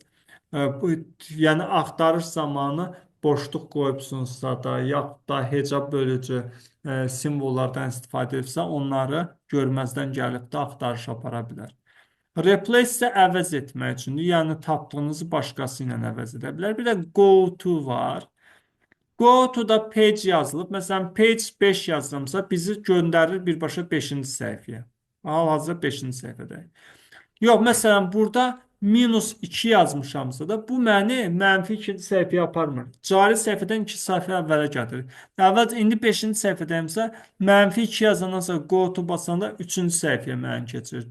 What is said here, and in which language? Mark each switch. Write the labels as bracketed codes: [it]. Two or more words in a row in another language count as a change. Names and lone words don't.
[az] Yəni, axtarış zamanı boşluq qoyubsunuzsa da, yaxud da hecab bölücü simvollardan istifadə edirsə, onları görməzdən gəlib də axtarış apara bilər. Replace isə əvəz etmək üçündür. Yəni, tapdığınızı başqası ilə əvəz edə bilər. Bir də [en] go to [az] var. [en] Go to [az] da page yazılıb. Məsələn, page 5 yazıramsa, bizi göndərir birbaşa 5-ci səhifəyə. Hal-hazırda 5-ci səhifədəyik. Yox, məsələn, burada -2 yazmışamsa da, bu məni mənfi 2-ci səhifəyə aparmır. Cari səhifədən 2 səhifə əvvələ gətirir. Əvvəl indi 5-ci səhifədəyimsə, -2 yazandan sonra [en] go to [az] basanda 3-cü səhifəyə məni keçirir.